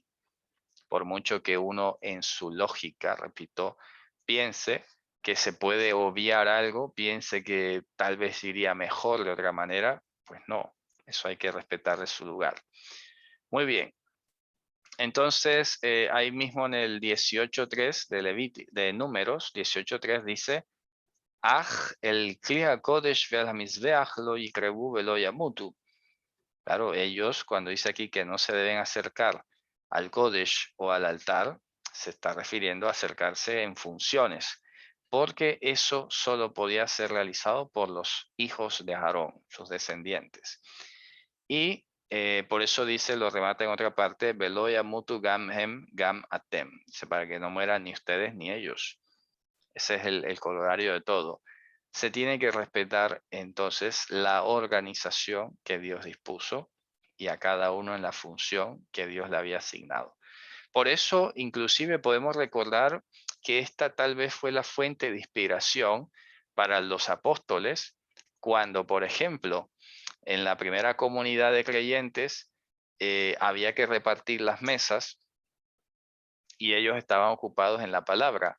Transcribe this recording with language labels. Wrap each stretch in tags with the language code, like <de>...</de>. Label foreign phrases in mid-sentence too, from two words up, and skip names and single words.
<es>Por mucho que uno en su lógica, repito, piense que se puede obviar algo, piense que tal vez iría mejor de otra manera, pues no, eso hay que respetarle su lugar. Muy bien. Entonces, ahí mismo en el 18.3 de Números, 18.3 dice,</es> <he>אך אל כלי הקדש ואל המזבח לא יקרבו ולא ימתו.</he> <es>Claro, ellos, cuando dice aquí que no se deben acercar al Kodesh o al altar, se está refiriendo a acercarse en funciones, porque eso solo podía ser realizado por los hijos de Aarón, sus descendientes. Y por eso dice, lo remata en otra parte,</es> <he>ולא ימתו גם הם גם אתם,</he> <es>dice, para que no mueran ni ustedes ni ellos. Ese es el colorario de todo. Se tiene que respetar entonces la organización que Dios dispuso y a cada uno en la función que Dios le había asignado. Por eso, inclusive podemos recordar que esta tal vez fue la fuente de inspiración para los apóstoles cuando, por ejemplo, en la primera comunidad de creyentes había que repartir las mesas y ellos estaban ocupados en la palabra.</es>